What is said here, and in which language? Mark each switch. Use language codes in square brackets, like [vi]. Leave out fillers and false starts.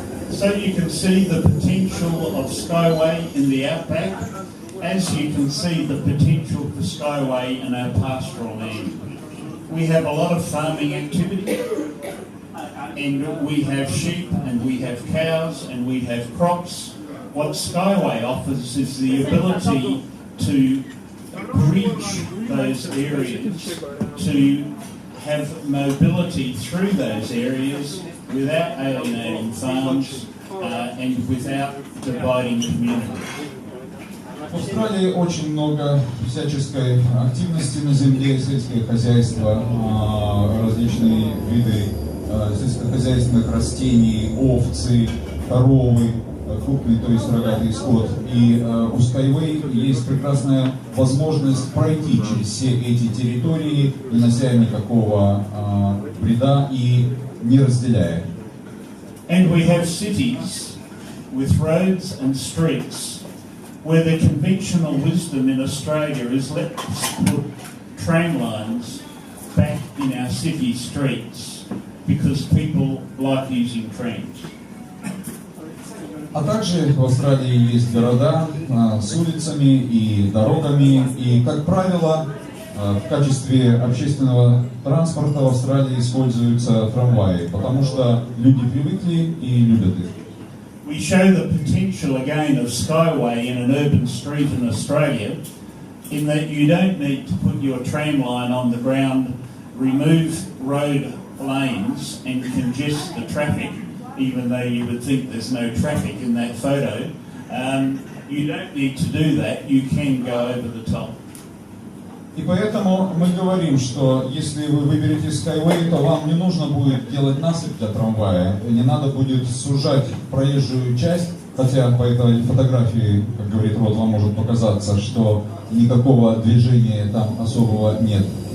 [en] So you can see the potential of SkyWay in the outback, as you can see the potential for SkyWay in our pastoral land. We have a lot of farming activity, and we have sheep, and we have cows, and we have crops. What SkyWay offers is the ability to bridge those areas to have mobility through those areas without alienating farms and without dividing communities. [ru] В Австралии очень много всяческой активности на земле, сельское хозяйство, различные виды сельскохозяйственных растений, овцы, коровы, крупный, то есть рогатый скот. И у SkyWay есть прекрасная возможность пройти через все эти территории, не нося никакого вреда и не разделяя. [en] And we have cities with roads and streets where the conventional wisdom in Australia is let's put train lines back in our city streets because people like using trains. [ru] А также в Австралии есть города с улицами и дорогами, и, как правило, в качестве общественного транспорта в Австралии используются трамваи, потому что люди привыкли и любят их. [en] We show the potential again of SkyWay in an urban street in Australia, in that you don't need to put your tram line on the ground, remove road lanes and congest the traffic, even though you would think there's no traffic in that photo. You don't need to do that, you can go over the top. [ru] И поэтому мы говорим, что если вы выберете SkyWay, то вам не нужно будет делать насыпь для трамвая, не надо будет сужать проезжую часть, хотя по этой фотографии, как говорит Род, вам может показаться, что никакого движения там особого нет.